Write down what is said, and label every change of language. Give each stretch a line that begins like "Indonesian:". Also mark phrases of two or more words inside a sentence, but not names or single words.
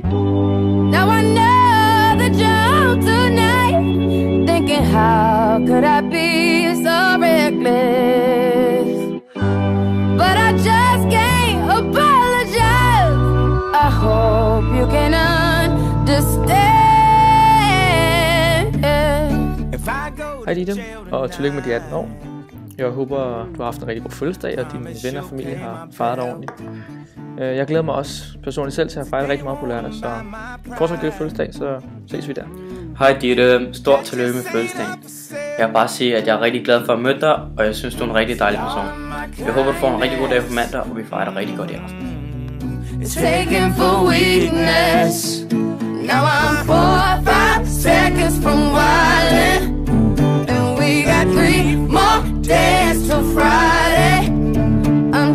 English: Now I know the joke tonight. Thinking how could I be so reckless? But I just can't apologize. I hope you can understand.
Danish: Hej Ditte, og tillykke med de 18 år. Jeg håber, du har haft en rigtig god fødselsdag, og dine venner og familie har fejret dig ordentligt. Jeg glæder mig også personligt selv til at fejre rigtig meget på lørdag, så fortsat god fødselsdag, så ses vi der. Hej Ditte, stort tillykke med fødselsdagen. Jeg vil bare sige, at jeg er rigtig glad for at møde dig, og jeg synes, du er en rigtig dejlig person. Jeg håber, du får en rigtig god dag på mandag, og vi fejrer dig rigtig godt i aften.
English: It's taken for weakness. Now I'm 4-5 seconds from wildin', and we got 3 more days till Friday.